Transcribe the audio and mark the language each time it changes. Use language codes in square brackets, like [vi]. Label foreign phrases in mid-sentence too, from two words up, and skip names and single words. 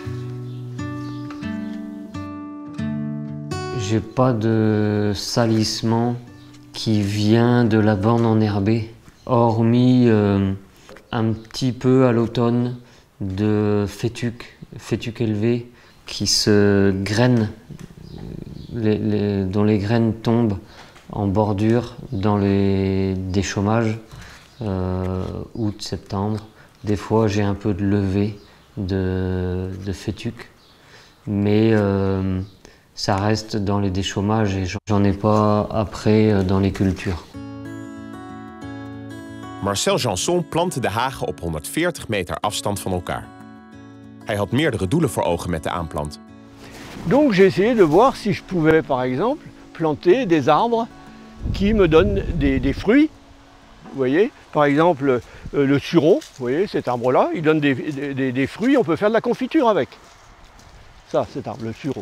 [fr] J'ai pas de salissement qui vient de la bande enherbée, hormis un petit peu à l'automne de fétuc élevé qui se grainent, dont les graines tombent en bordure dans les déchaumages, août, septembre. Des fois j'ai un peu de levée de fétuc, mais ça reste dans les déchaumages et j'en ai pas après dans les cultures. [nl] Marcel Janson plantte de hagen op 140 meter afstand van elkaar. Hij had meerdere doelen voor ogen met de aanplant. [fr] Donc j'ai essayé de voir si je pouvais par exemple planter des arbres qui me donnent des fruits. Vous voyez, par exemple le sureau, vous voyez cet arbre-là, il donne des fruits, on peut faire de la confiture avec. Ça, cet arbre, le sureau.